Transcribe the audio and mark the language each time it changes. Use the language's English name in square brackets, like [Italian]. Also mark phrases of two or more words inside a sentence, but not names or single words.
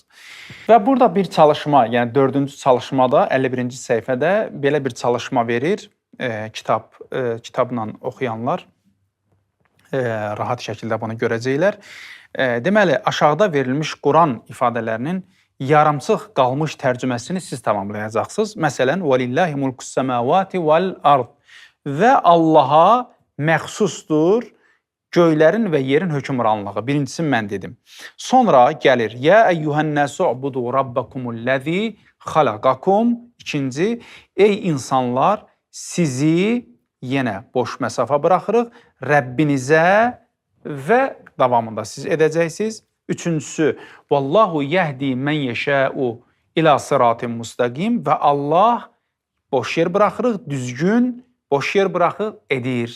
[Azerbaijani] Və burada bir çalışma, yəni 4-cü çalışmada 51-ci səhifədə belə bir çalışma verir. Kitabla oxuyanlar rahat şəkildə bunu görəcəklər. Deməli, aşağıda verilmiş Quran ifadələrinin yarımçıq qalmış tərcüməsini siz tamamlayacaqsınız. Məsələn, [Arabic] وَلِلَّهِ مُلْكُ السَّمَاوَاتِ وَالْأَرْضِ [Azerbaijani] və Allaha məxsusdur göylərin və yerin hökmranlığı. Birincisini mən dedim. Sonra gəlir, [Arabic] يَا أَيُّهَا النَّاسُ اعْبُدُوا رَبَّكُمُ الَّذ۪ي خَلَقَكُمْ [Azerbaijani] İkinci, ey insanlar, sizi yenə boş məsafə buraxırıq Rəbbinizə və davamında siz edəcəksiniz. Üçüncüsü, [Arabic] والله يهدي من يشاء إلى صراط مستقيم [Azerbaijani] və Allah boş yer buraxırıq, düzgün boş yer buraxır, edir.